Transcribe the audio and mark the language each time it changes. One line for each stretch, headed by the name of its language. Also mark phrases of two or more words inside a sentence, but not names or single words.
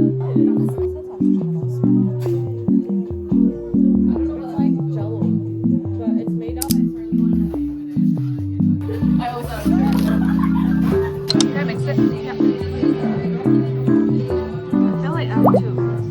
French: Ça touche
Chinese: 什么东西
English: It's like jello, but it's made up. I always thought it was good. Can I mix it? Yeah. I feel like I have too.